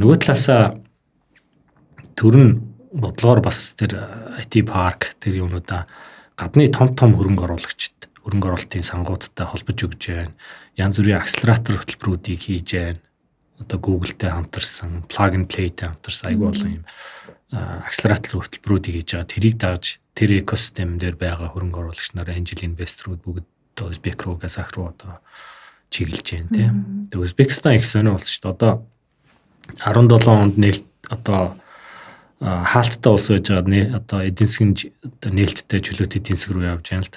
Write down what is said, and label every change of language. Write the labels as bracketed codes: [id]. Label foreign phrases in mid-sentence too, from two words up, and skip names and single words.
[mn] Нөгөө талаасаа төрн бодлогоор бас тэр IT парк тэр юмнуудаа гадны том хөрөнгө оруулагчид хөрөнгө оруулалтын сангуудтай холбож өгч байна. Янз бүрийн акселератор хөтөлбөрүүдийг хийж байна. Одоо Google-тэй хамтарсан, plug and play-тэй хамтарсан айгүй болон юм акселератор хөтөлбөрүүдийг хийж байгаа. Тэрийг дагж тэр экосистем дээр байгаа хөрөнгө оруулагч нар, [en] angel investor- [mn] ууд бүгд Узбек руу, Казах руу одоо чиглэж байна тийм. Тэгээ Узбекистан их сонио болсон шүү дээ. Одоо 17 онд нээлт одоо хаалттай улс байж байгаа одоо эдийн засгийн нээлттэй чөлөөт эдийн засаг руу явж байна л да.